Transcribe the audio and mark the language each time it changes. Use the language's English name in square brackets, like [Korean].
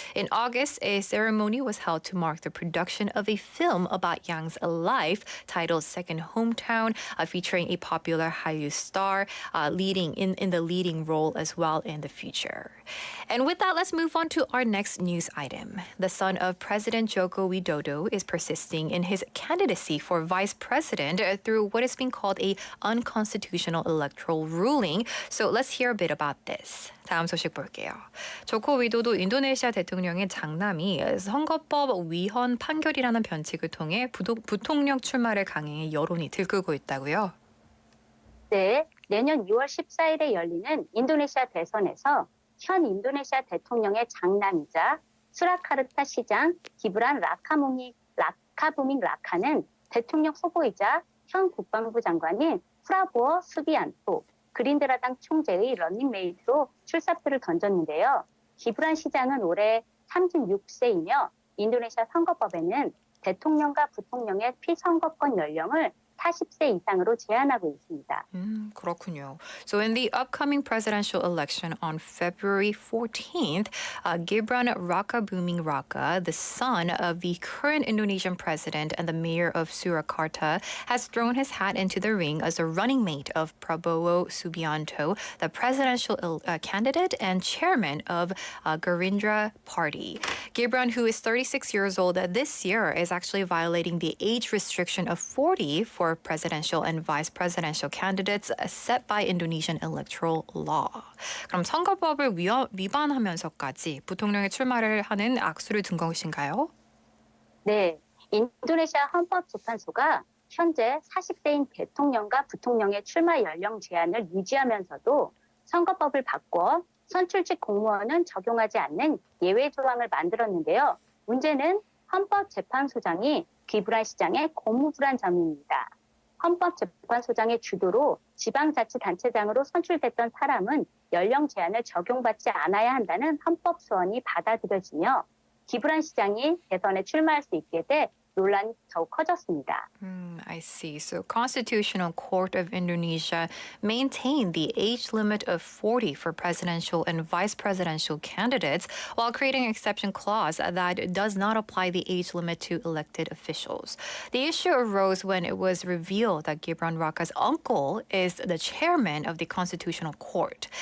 [English] In August, a ceremony was held to mark the production of a film about Yang's life titled Second Hometown, featuring a popular Hallyu star leading in the leading role as well in the future. And with that, let's move on to our next news item. The son of President Joko Widodo is persisting in his candidacy for vice president through what is being called a unconstitutional electoral ruling. So let's hear a bit about this. [Korean] 다음 소식 볼게요. 조코 위도도 인도네시아 대통령의 장남이 선거법 위헌 판결이라는 변칙을 통해 부통령 출마를 강행해 여론이 들끓고 있다고요? 네, 내년 6월 14일에 열리는 인도네시아 대선에서 현 인도네시아 대통령의 장남이자 수라카르타 시장 기브란 라카부밍 라카는 대통령 후보이자 현 국방부 장관인 프라보어 수비안토 그린드라당 총재의 런닝메이트로 출사표를 던졌는데요. 기브란 시장은 올해 36세이며 인도네시아 선거법에는 대통령과 부통령의 피선거권 연령을 40세 이상으로 제한하고 있습니다. 그렇군요. [English] So in the upcoming presidential election on February 14th, Gibran Rakabuming Raka, the son of the current Indonesian president and the mayor of Surakarta, has thrown his hat into the ring as a running mate of Prabowo Subianto, the presidential candidate and chairman of Gerindra Party. Gibran, who is 36 years old this year, is actually violating the age restriction of 40 for presidential and vice presidential candidates set by Indonesian electoral law. [Korean] 그럼 선거법을 위반하면서까지 부통령에 출마를 하는 악수를 둔 것인가요? 네, 인도네시아 헌법재판소가 현재 40세인 대통령과 부통령의 출마 연령 제한을 유지하면서도 선거법을 바꿔 선출직 공무원은 적용하지 않는 예외 조항을 만들었는데요. 문제는 헌법재판소장이 기브란 시장의 고무부란 점입니다. 헌법재판소장의 주도로 지방자치단체장으로 선출됐던 사람은 연령 제한을 적용받지 않아야 한다는 헌법 소원이 받아들여지며 기브란 시장이 대선에 출마할 수 있게 돼 논란이 더욱 커졌습니다. [English] I see. So Constitutional Court of Indonesia maintained the age limit of 40 for presidential and vice presidential candidates while creating an exception clause that does not apply the age limit to elected officials. The issue arose when it was revealed that Gibran Raka's uncle is the chairman of the Constitutional Court.